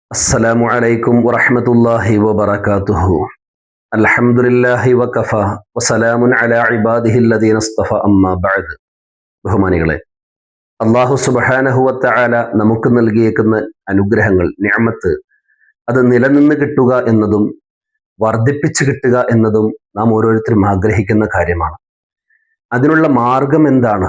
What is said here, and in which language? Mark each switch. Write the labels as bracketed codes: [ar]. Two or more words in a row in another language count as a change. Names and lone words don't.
[ar] السلام عليكم ورحمة الله وبركاته. الحمد لله وكفى وسلام على عباده الذين اصطفى أما بعد. [ml] ബഹുമാനികളെ, [ar] الله سبحانه وتعالى [ml] നമുക്ക് നൽകിയേക്കുന്ന അനുഗ്രഹങ്ങൾ, നിഅമത്ത്, അത് നിലനിന്ന് കിട്ടുക എന്നതും വർദ്ധിപ്പിച്ചു കിട്ടുക എന്നതും നാം ഓരോരുത്തരും ആഗ്രഹിക്കുന്ന കാര്യമാണ്. അതിനുള്ള മാർഗം എന്താണ്?